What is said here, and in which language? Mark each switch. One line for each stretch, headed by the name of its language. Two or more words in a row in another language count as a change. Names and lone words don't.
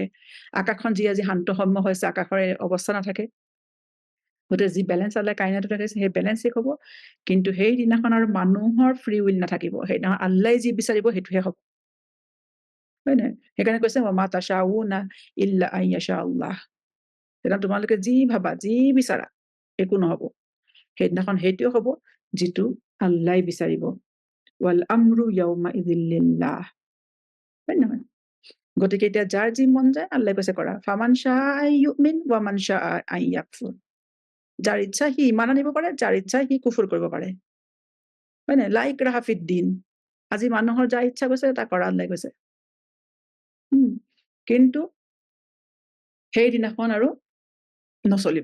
Assamese: আকাশখন যি আজি শান্তসম্য হৈছে, আকাশৰ অৱস্থা নাথাকে। গতিকে যি বেলেঞ্চ আল্লাহ কাইনাতত ৰাখিছে, সেই বেলেঞ্চ শেষ হ'ব। কিন্তু সেইদিনাখন আৰু মানুহৰ
English: free will
Assamese: নাথাকিব, সেইদিনাখন আল্লাহে যি বিচাৰিব সেইটোহে হ'ব, হয় নাই? সেইকাৰণে কৈছে
Arabic: ما تشاءون إلا أن يشاء الله,
Assamese: সেইদিনা তোমালোকে যি ভাবা, যি বিচাৰা, একো নহ'ব। সেইদিনাখন সেইটোৱে হ'ব যিটো আল্লাহে বিচাৰিব।
Arabic: والأمر يومئذ لله,
Assamese: হয় নহয়? গতিকে এতিয়া যাৰ যি মন যায় আল্লাহে কৈছে কৰা,
Arabic: فمن شاء أن يؤمن ومن شاء أن يكفر,
Assamese: যাৰ ইচ্ছা সি ঈমান আনিব পাৰে, যাৰ ইচ্ছা সি কুফুৰ কৰিব পাৰে, হয় নাই?
Arabic: لا إكراه في الدين,
Assamese: আজি মানুহৰ যাৰ ইচ্ছা গৈছে তাৰ কৰা, আল্লাহে কৈছে। কিন্তু সেইদিনাখন আৰু নচলিব।